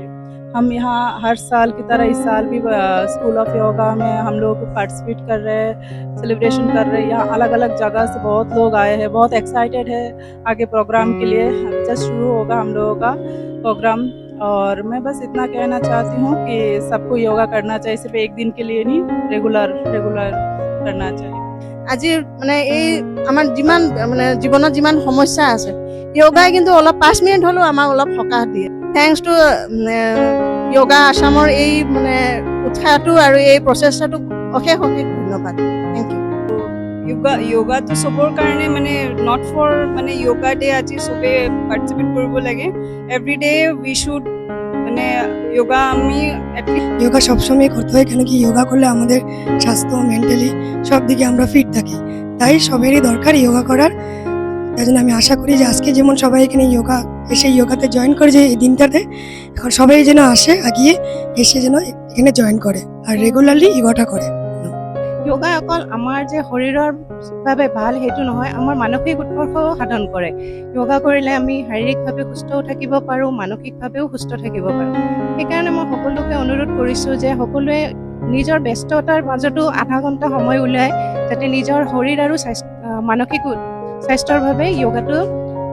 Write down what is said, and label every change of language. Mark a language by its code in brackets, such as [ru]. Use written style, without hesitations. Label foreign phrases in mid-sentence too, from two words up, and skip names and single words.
[hi] हम यहाँ हर साल की तरह इस साल भी स्कूल ऑफ योगा में हम लोग पार्टिसिपेट कर रहे हैं, सेलिब्रेशन कर रहे हैं। यहाँ अलग अलग जगह से बहुत लोग आए हैं, बहुत एक्साइटेड है आगे प्रोग्राम के लिए। जस्ट शुरू होगा हम लोगों का प्रोग्राम, और मैं बस इतना कहना चाहती हूँ कि सबको योगा करना चाहिए, सिर्फ एक दिन के लिए नहीं, रेगुलर करना चाहिए। [as] আজি মানে এই আমাৰ যিমান মানে জীৱনত যিমান সমস্যা আছে, য়োগাই কিন্তু অলপ 5 মিনিট হ'লেও আমাক অলপ সকাহ দিয়ে। [en] thanks to [as] য়োগা আসামৰ এই মানে উৎসাহটো আৰু এই প্ৰচেষ্টাটো অশেষ ধন্যবাদ। [en] thank you. [hi] योगा तो [as] सबर কাৰণে মানে [en] not for [as] মানে যোগা ডে আজি সবে পাৰ্টিসিপেট কৰিব লাগে। [en] every day we should মানে যোগা আমি [bn] যোগা সবসময় করতে হয়, কেন কি যোগা করলে আমাদের স্বাস্থ্য মেন্টালি সব দিকে আমরা ফিট থাকি, তাই সবারই দরকার যোগা করার। তাই জন্য আমি আশা করি যে আজকে যেমন সবাই এখানে যোগা এসে যোগাতে জয়েন করেছে এই দিনটাতে, এখন সবাই যেন আসে আগিয়ে এসে যেন এখানে জয়েন করে আর রেগুলারলি যোগাটা করে। [as] যোগা অকল আমাৰ যে শৰীৰৰ বাবে ভাল সেইটো নহয়, আমাৰ মানসিক উৎকৰ্ষও সাধন কৰে। যোগা কৰিলে আমি শাৰীৰিকভাৱে সুস্থও থাকিব পাৰোঁ, মানসিকভাৱেও সুস্থ থাকিব পাৰোঁ। সেইকাৰণে মই সকলোকে অনুৰোধ কৰিছোঁ যে সকলোৱে নিজৰ ব্যস্ততাৰ মাজতো আধা ঘণ্টা সময় উলিয়াই যাতে নিজৰ শৰীৰ আৰু মানসিক স্বাস্থ্যৰ বাবে যোগাটো